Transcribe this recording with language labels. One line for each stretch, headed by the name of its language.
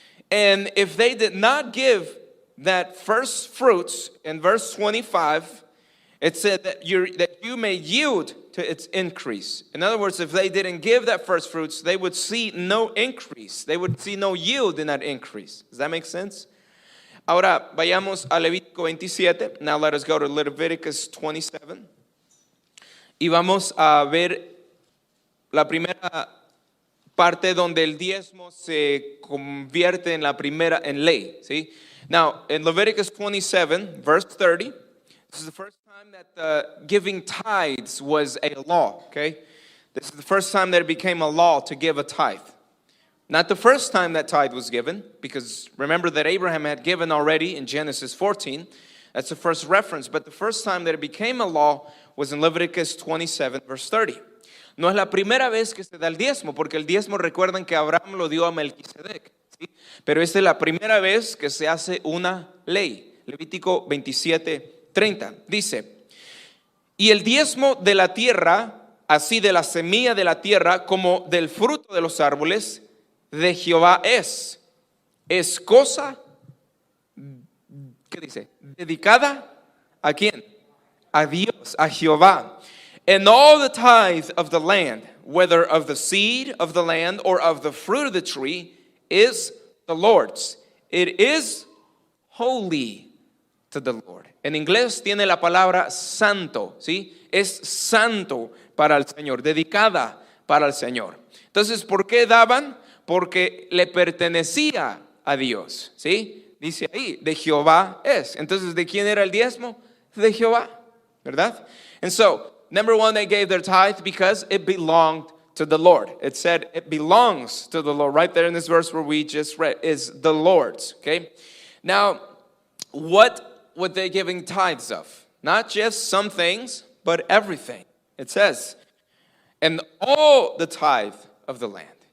English: And if they did not give that first fruits, in verse 25, it said that you may yield to its increase. In other words, if they didn't give that first fruits, they would see no increase. They would see no yield in that increase. Does that make sense?
Spanish: Ahora, vayamos a Levítico 27.
English: Now let us go to Leviticus 27.
Spanish: Y vamos a ver la primera parte donde el diezmo se convierte en ley. ¿Sí?
English: Now, in Leviticus 27, verse 30, this is the first time that giving tithes was a law, okay? This is the first time that it became a law to give a tithe. Not the first time that tithe was given, because remember that Abraham had given already in Genesis 14. That's the first reference. But the first time that it became a law was in Leviticus 27, verse 30.
Spanish: No es la primera vez que se da el diezmo, porque el diezmo, recuerdan que Abraham lo dio a Melquisedec, ¿sí? Pero esta es la primera vez que se hace una ley. Levítico 27, 30. Dice, y el diezmo de la tierra, así de la semilla de la tierra como del fruto de los árboles, de Jehová es cosa, ¿qué dice? Dedicada ¿a quién? A Dios, a Jehová.
English: And all the tithe of the land, whether of the seed of the land or of the fruit of the tree, is the Lord's. It is holy to the Lord.
Spanish: En inglés tiene la palabra santo, ¿sí? Es santo para el Señor, dedicada para el Señor. Entonces, ¿por qué daban? Porque le pertenecía a Dios, ¿sí? Dice ahí, de Jehová es. Entonces, ¿de quién era el diezmo? De Jehová, ¿verdad?
English: And so, number one, they gave their tithe because it belonged to the Lord. It said it belongs to the Lord. Right there in this verse where we just read is the Lord's, okay? Now, what were they giving tithes of? Not just some things, but everything. It says, and all the tithe of the land.